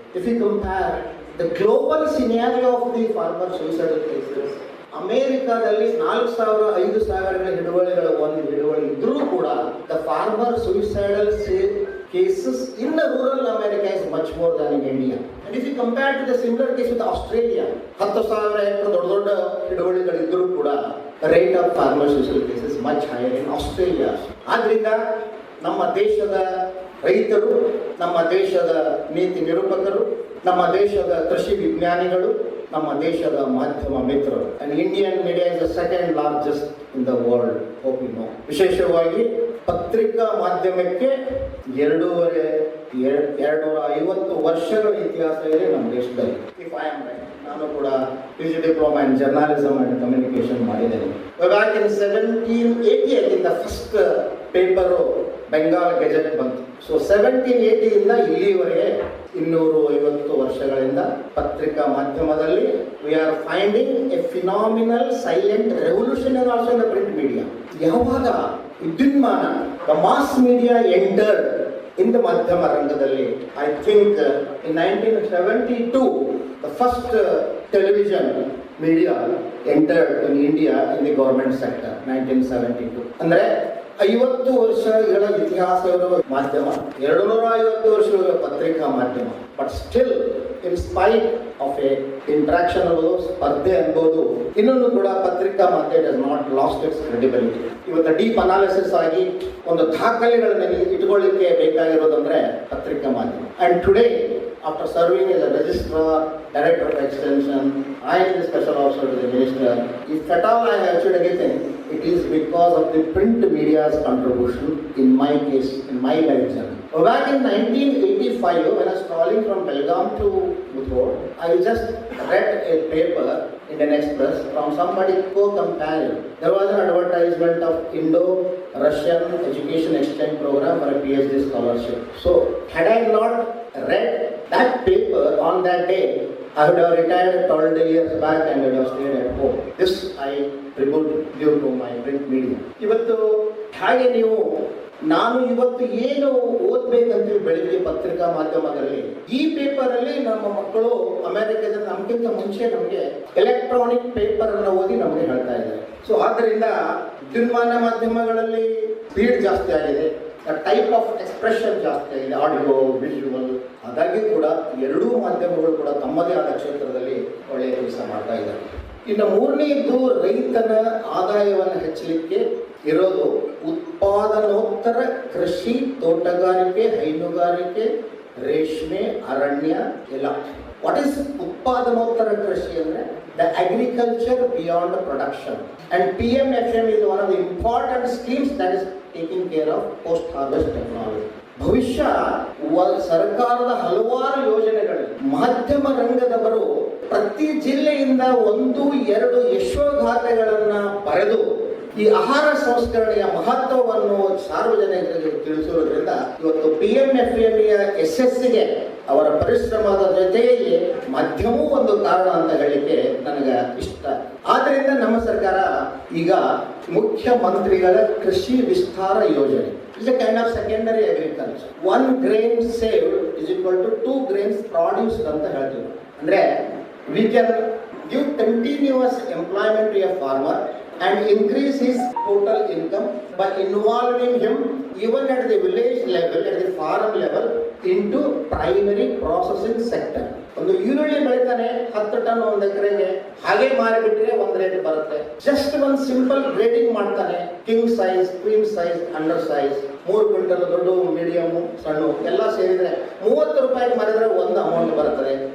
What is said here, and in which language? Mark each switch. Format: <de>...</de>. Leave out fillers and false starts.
<en>if you compare the global scenario of the farmer suicidal cases,</en> <kn>ಅಮೆರಿಕಾದಲ್ಲಿ 4,000-5,000 ಹಿಡುವಳಿಗಳ ಒಂದು ಹಿಡುವಳಿ ಇದ್ರೂ ಕೂಡ</kn> <en>The farmer suicidal cases in the rural America is much more than in India. And if you compare to the similar case with Australia, 10,000 hectare</en> <kn>ದೊಡ್ಡ ಹಿಡುವಳಿಗಳಿದ್ರೂ ಕೂಡ</kn> <en>rate of farmer suicide cases is much higher in Australia.</en> <kn>ಆದ್ರಿಂದ ನಮ್ಮ ದೇಶದ ರೈತರು, ನಮ್ಮ ದೇಶದ ನೀತಿ ನಿರೂಪಕರು, ನಮ್ಮ ದೇಶದ ಕೃಷಿ ವಿಜ್ಞಾನಿಗಳು, ನಮ್ಮ ದೇಶದ ಮಾಧ್ಯಮ ಮಿತ್ರರು,</kn> <en>and Indian media is the second largest in the world, hope you know.</en> <kn>ವಿಶೇಷವಾಗಿ ಪತ್ರಿಕಾ ಮಾಧ್ಯಮಕ್ಕೆ 250 ವರ್ಷಗಳ ಇತಿಹಾಸ ಇದೆ ನಮ್ಮ ದೇಶದಲ್ಲಿ.</kn> <en>if I am right,</en> <kn>ನಾನು ಕೂಡ PG diploma in journalism and communication ಮಾಡಿದ್ದೇನೆ.</kn> <en>Back in 1780 I think the first paper Bengal Gazette ಬಂತು. So</en> <kn>1780 ಇಂದ ಇಲ್ಲಿವರೆಗೆ 250 ವರ್ಷಗಳಿಂದ ಪತ್ರಿಕಾ ಮಾಧ್ಯಮದಲ್ಲಿ</kn> <en>We are finding a phenomenal silent revolution also in the print media.</en> <kn>ಯಾವಾಗ ವಿದ್ಯುನ್ಮಾನ,</kn> <en>the mass media entered in the</en> <kn>ಮಾಧ್ಯಮ ರಂಗದಲ್ಲಿ,</kn> <en>I think in 1972 the first television media entered in India in the government sector.</en> <kn>1972 ಅಂದ್ರೆ 50 ವರ್ಷಗಳ ಇತಿಹಾಸ ಇರುವ ಮಾಧ್ಯಮ, 250 ವರ್ಷಗಳ ಪತ್ರಿಕಾ ಮಾಧ್ಯಮ.</kn> <en>but still in spite of a interaction</en> <kn>ಅನ್ನೋದು, ಸ್ಪರ್ಧೆ ಅನ್ಬೋದು, ಇನ್ನೊಂದು ಕೂಡ ಪತ್ರಿಕಾ ಮಾಧ್ಯಮ</kn> <en>Has not lost its credibility.</en> <kn>ಇವತ್ತು ಡೀಪ್ ಅನಾಲಿಸಿಸ್ ಆಗಿ ಒಂದು ದಾಖಲೆಗಳನ್ನು ಇಟ್ಕೊಳ್ಳಿಕ್ಕೆ ಬೇಕಾಗಿರೋದಂದ್ರೆ ಪತ್ರಿಕಾ ಮಾಧ್ಯಮ.</kn> <en>And today after serving as a registrar, director of extension, I am the special officer to the minister. If at all I have achieved anything, it is because of the print media's contribution in my case, in my life journey. Back in 1985, when I was traveling from Belgaum to Muthoor, I just read a paper in an express from somebody co-companion. There was an advertisement of Indo-Russian education exchange program for a PhD scholarship. So, had I not read that paper on that day, I would have retired 12 years back and would have stayed at home. This I tribute due to my print media.</en> <kn>ಇವತ್ತು ಹಾಗೆ ನೀವು ನಾನು ಇವತ್ತು ಏನು ಓದ್ಬೇಕಂತ ಬೆಳಿಗ್ಗೆ ಪತ್ರಿಕಾ ಮಾಧ್ಯಮದಲ್ಲಿ ಈ ಪೇಪರ್ ಅಲ್ಲಿ ನಮ್ಮ ಮಕ್ಕಳು ಅಮೆರಿಕದ ನಮ್ಗಿಂತ ಮುಂಚೆ ನಮಗೆ ಎಲೆಕ್ಟ್ರಾನಿಕ್ ಪೇಪರ್ ಅನ್ನು ಓದಿ ನಮಗೆ ಹೇಳ್ತಾ ಇದ್ದಾರೆ. ಸೊ ಆದ್ದರಿಂದ ವಿದ್ಯುನ್ಮಾನ ಮಾಧ್ಯಮಗಳಲ್ಲಿ ಸ್ಪೀಡ್ ಜಾಸ್ತಿ ಆಗಿದೆ, ಟೈಪ್ ಆಫ್ ಎಕ್ಸ್ಪ್ರೆಷನ್ ಜಾಸ್ತಿ ಆಗಿದೆ, ಆಡಿಯೋ ವಿಜುವಲ್. ಹಾಗಾಗಿ ಕೂಡ ಎರಡೂ ಮಾಧ್ಯಮಗಳು ಕೂಡ ತಮ್ಮದೇ ಆದ ಕ್ಷೇತ್ರದಲ್ಲಿ ಒಳ್ಳೆಯ ಕೆಲಸ ಮಾಡ್ತಾ ಇದ್ದಾರೆ. ಇನ್ನು ಮೂರನೇದು ರೈತನ ಆದಾಯವನ್ನು ಹೆಚ್ಚಲಿಕ್ಕೆ ಇರೋದು ಉತ್ಪಾದನೋತ್ತರ ಕೃಷಿ, ತೋಟಗಾರಿಕೆ, ಹೈನುಗಾರಿಕೆ, ರೇಷ್ಮೆ, ಅರಣ್ಯ ಎಲ್ಲ.</kn> <en>what is</en> <kn>ಉತ್ಪಾದನೋತ್ತರ ಕೃಷಿ ಅಂದರೆ</kn> <en>the agriculture beyond production, and PMFM is one of the important schemes that is taking care of post harvest technology.</en> <kn>ಭವಿಷ್ಯ ಸರ್ಕಾರದ ಹಲವಾರು ಯೋಜನೆಗಳು ಮಾಧ್ಯಮ ರಂಗದವರು ಪ್ರತಿ ಜಿಲ್ಲೆಯಿಂದ 1-2 ಯಶೋಗಾಥೆಗಳನ್ನ ಬರೆದು ಈ ಆಹಾರ ಸಂಸ್ಕರಣೆಯ ಮಹತ್ವವನ್ನು ಸಾರ್ವಜನಿಕರಿಗೆ ತಿಳಿಸಿರೋದ್ರಿಂದ ಇವತ್ತು PMFMಯ ಯಶಸ್ಸಿಗೆ ಅವರ ಪರಿಶ್ರಮದ ಜೊತೆಗೆ ಮಾಧ್ಯಮವೂ ಒಂದು ಕಾರಣ ಅಂತ ಹೇಳಿಕೆ ನನಗೆ ಇಷ್ಟ. ಆದ್ದರಿಂದ ನಮ್ಮ ಸರ್ಕಾರ ಈಗ ಮುಖ್ಯಮಂತ್ರಿಗಳ ಕೃಷಿ ವಿಸ್ತಾರ ಯೋಜನೆ</kn> <en>is a kind of secondary agriculture. 1 grain saved is equal to 2 grains produced</en> <kn>ಅಂತ ಹೇಳ್ತೀವಿ.</kn> <en>ಅಂದ್ರೆ we can give continuous employment to a farmer and increase his total income by involving him even at the village level, at the farm level, into primary processing sector.</en> <kn>ಒಂದು ಈರುಳ್ಳಿ ಬೆಳಿತಾನೆ 10 ton ಒಂದು ಎಕರೆಗೆ, ಹಾಗೆ ಮಾರಿಬಿಟ್ರೆ ಒಂದು ರೇಟ್ ಬರುತ್ತೆ. Just ಒಂದು simple grading ಮಾಡ್ತಾನೆ, king size, queen size, under size, 3 quintal ದೊಡ್ಡ, ಮೀಡಿಯಮ್, ಸಣ್ಣ ಎಲ್ಲ ಸೇರಿದ್ರೆ 30 ರೂಪಾಯಿಗೆ ಮಾರಿದ್ರೆ ಒಂದು ಅಮೌಂಟ್ ಬರ್ತದೆ.</kn>